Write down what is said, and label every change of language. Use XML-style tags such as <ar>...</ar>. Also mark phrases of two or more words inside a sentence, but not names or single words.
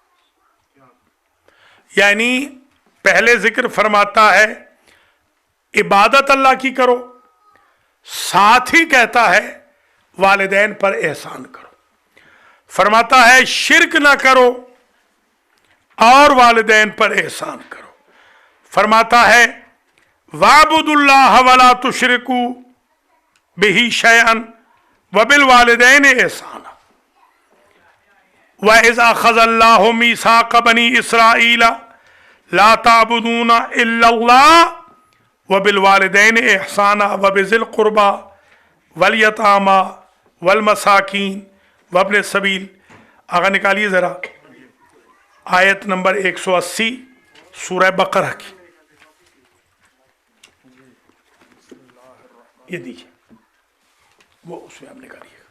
<ur>یعنی پہلے ذکر فرماتا ہے عبادت اللہ کی کرو، ساتھ ہی کہتا ہے والدین پر احسان کرو. فرماتا ہے شرک نہ کرو اور والدین پر احسان کرو. فرماتا ہے</ur> <ar>واعبدوا الله ولا تشركوا به شيئا وبالوالدين إحسانا وإذ أخذ الله ميثاق بني إسرائيل لا تعبدون إلا الله وبالوالدين إحسانا وبذي القربى واليتامى والمساكين وابن السبيل.</ar> <ur>آگے نکالیے ذرا آیت نمبر 180 سورہ بقرہ کی، یہ دیجیے، وہ اس میں آپ نکالیے.</ur>